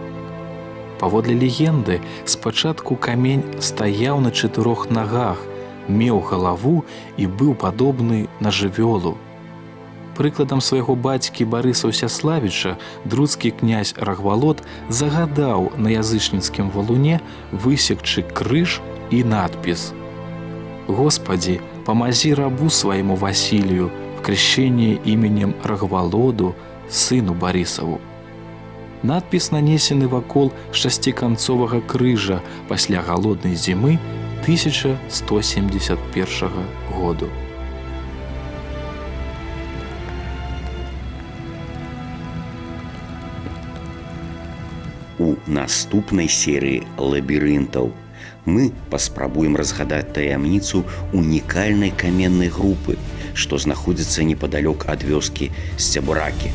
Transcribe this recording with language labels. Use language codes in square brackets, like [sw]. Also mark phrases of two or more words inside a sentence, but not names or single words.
[be] Паводле легенды, спачатку камень стаяў на 4 нагах, меў галаву і быў падобны на жывёлу. Прыкладам свайго бацькі Барыса Ўсяславіча друцкі князь Рагвалод загадаў на язычніцкім валуне высекчы крыж і надпіс [cu] «Господи, помози рабу своему Василию в крещении именем Рагвалоду, сыну Барысаву». [be] Надпіс нанесены вакол шасціканцовага крыжа пасля галоднай зімы 1171 году. У наступнай серыі лабірынтаў мы паспрабуем разгадаць таямніцу унікальнай каменнай групы, што знаходзіцца непадалёк ад вёскі Сцябракі.